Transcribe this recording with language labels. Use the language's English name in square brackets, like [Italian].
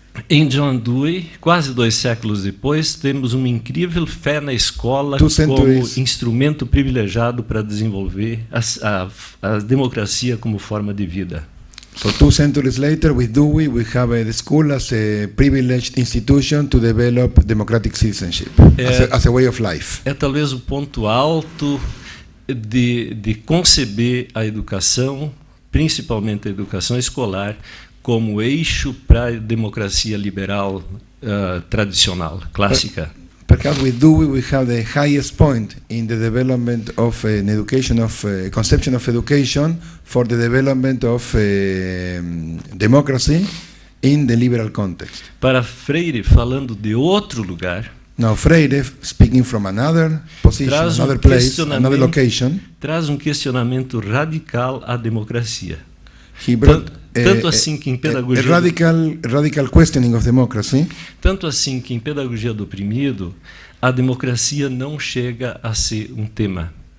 [Portuguese] Em John Dewey, quase 2 séculos depois, temos uma incrível fé na escola como instrumento privilegiado para desenvolver a democracia como forma de vida. [English] So 2 centuries later, with Dewey, we have the school as a privileged institution to develop democratic citizenship, as a way of life. [Portuguese] É talvez o ponto alto de conceber a educação, principalmente a educação escolar, como eixo para a democracia liberal tradicional, clássica. [English] Perhaps with Dewey we have the highest point in the development of an education of conception of education for the development of democracy in the liberal context. [Portuguese] Para Freire, falando de outro lugar, [English] now Freire, speaking from another position, another place, another location, [Portuguese] traz um questionamento radical à democracia. [English] He brought [Portuguese] tanto assim que em pedagogia [English] radical questioning of democracy. [Portuguese] Tanto assim que em pedagogia do oprimido, a democracia não chega a ser um tema.